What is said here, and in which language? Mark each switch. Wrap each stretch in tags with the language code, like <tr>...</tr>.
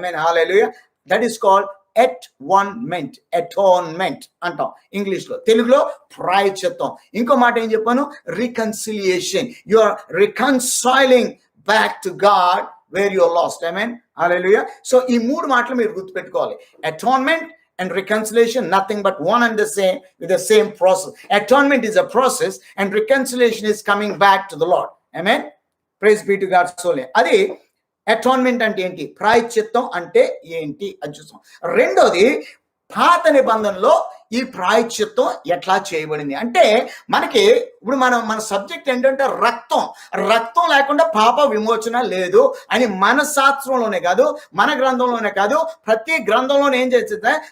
<en>Amen, hallelujah. That is called atonement.</en> <te>Atonement అంటాం ఇంగ్లీష్లో. తెలుగులో ప్రాయశ్చిత్తం. ఇంకో మాట ఏం చెప్పాను?</te> <en>Reconciliation. You are reconciling back to God where you are lost.</en> <te>Amen, hallelujah. So ఈ 3 మాటలు మీరు గుర్తుపెట్టుకోవాలి.</te> <en>Atonement and reconciliation, nothing but one and the same, with the same process. Atonement is a process and reconciliation is coming back to the Lord. Amen. Praise be to God's soul.</en> <te>Adi atonement అంటే ఏంటి, ప్రాయశ్చిత్తం అంటే ఏంటి అని చూస్తాం. రెండోది, పాత నిబంధనలో ఈ ప్రాయశ్చిత్తం ఎట్లా చేయబడింది అంటే, మనకి ఇప్పుడు మన సబ్జెక్ట్ ఏంటంటే రక్తం లేకుండా పాప విమోచన లేదు అని మన శాస్త్రంలోనే కాదు, మన గ్రంథంలోనే కాదు, ప్రతి గ్రంథంలోనే ఏం చేస్తుంది?</te>